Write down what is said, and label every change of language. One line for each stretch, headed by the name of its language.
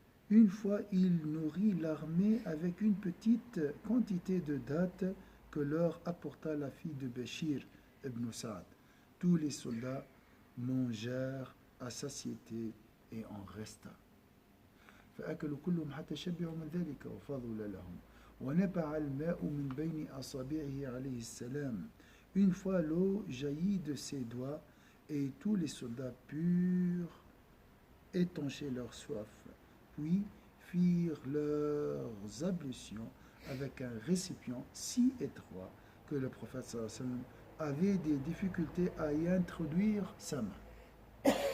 French: Une fois, il nourrit l'armée avec une petite quantité de dattes que leur apporta la fille de Bashir ibn Sa'd. Tous les soldats mangèrent à satiété et en resta.
Arabic: فأكلوا كلهم حتى شبعوا من ذلك وفضل لهم. ونبع الماء من بين أصابعه عليه السلام.
French: Une fois, l'eau jaillit de ses doigts et tous les soldats purent étancher leur soif, puis firent leurs ablutions avec un récipient si étroit que le prophète sallallahu alayhi wa sallam avait des difficultés à y introduire sa main.